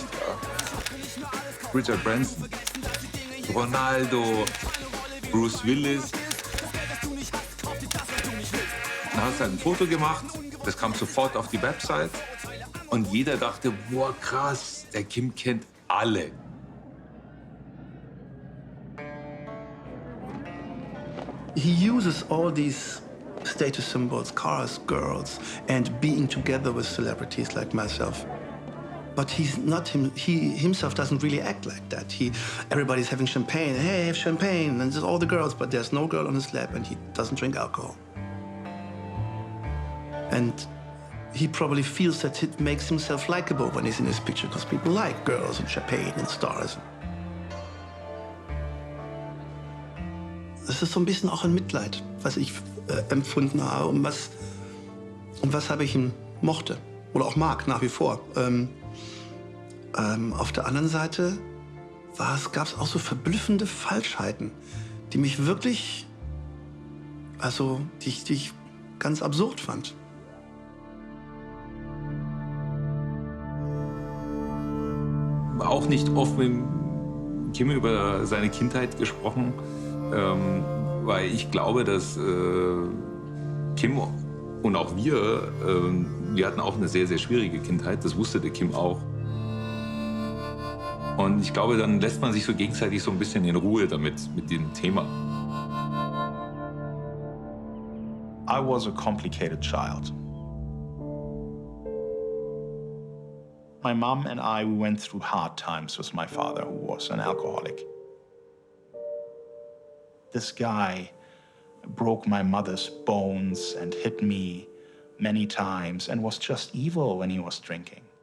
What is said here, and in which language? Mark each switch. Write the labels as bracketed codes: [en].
[de] Ja. Richard Branson, Ronaldo, Bruce Willis. Dann hast du halt ein Foto gemacht, das kam sofort auf die Website. Und jeder dachte, boah, krass, der Kim kennt alle. [en] He uses all these status symbols, cars, girls, and being together with celebrities like myself. But he's not he himself doesn't really act like that. Everybody's having champagne. Hey, have champagne, and there's all the girls, but there's no girl on his lap, and he doesn't drink alcohol. And he probably feels that it makes himself likable when he's in his picture, because people like girls and champagne and stars. [de] Das ist so ein bisschen auch ein Mitleid, was ich empfunden habe und was habe ich ihn mochte oder auch mag nach wie vor. Auf der anderen Seite gab es auch so verblüffende Falschheiten, die mich wirklich, die ich ganz absurd fand. Auch nicht oft mit Kim über seine Kindheit gesprochen. Weil ich glaube, dass Kim und auch wir hatten auch eine sehr, sehr schwierige Kindheit. Das wusste der Kim auch. Und ich glaube, dann lässt man sich so gegenseitig so ein bisschen in Ruhe damit, mit dem Thema. [en] I was a complicated child. My mom and I, we went through hard times with my father, who was an alcoholic. This guy broke my mother's bones and hit me many times and was just evil when he was drinking.